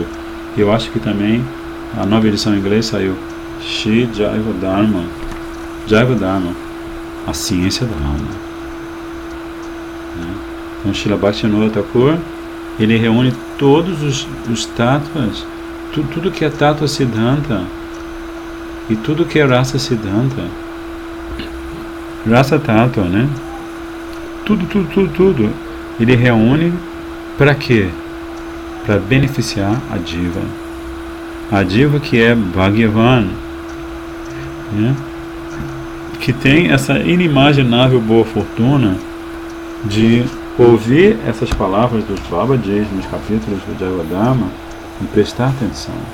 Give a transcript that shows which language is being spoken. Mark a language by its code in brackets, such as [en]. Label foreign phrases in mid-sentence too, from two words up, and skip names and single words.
[pt] Eu acho que também a nova edição em inglês saiu Shri Jaiva Dharma, a ciência da alma. Então Srila Bhaktivinoda Thakur, ele reúne todos os tattvas, tudo que é [sa] tattva siddhanta [pt] e tudo que é [sa] rasa siddhanta, rasa tattva, [pt] tudo ele reúne para quê? Para beneficiar a diva que é Bhagavan, que tem essa inimaginável boa fortuna de ouvir essas palavras dos Babajis nos capítulos do Jaiva Dharma e prestar atenção.